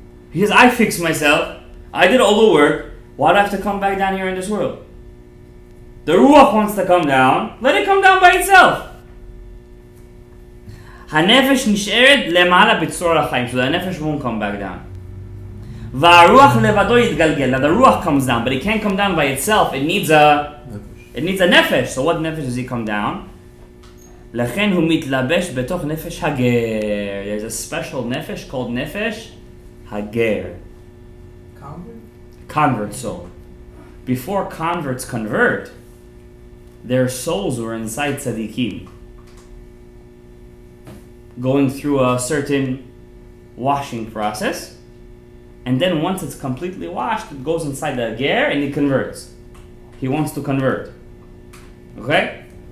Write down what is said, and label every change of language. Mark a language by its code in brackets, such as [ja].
[en] He says, I fixed myself. I did all the work. Why do I have to come back down here in this world? The ruach wants to come down. Let it come down by itself. [he] הנפש נשארת למעלה בצרור החיים. [en] So the nefesh won't come back down. [he] והרוח לבדו יתגלגל. [en] Now the ruach comes down, but it can't come down by itself. It needs a nefesh. So what nefesh does he come down? [he] לכן הוא מתלבש בתוך נפש הגר. [en] There's a special nefesh called Nefesh Aguero. Convert soul. Before converts convert, their souls were inside tzaddikim, going through a certain washing process, and then once it's completely washed, it goes inside the ger and he converts. He wants to convert. Okay?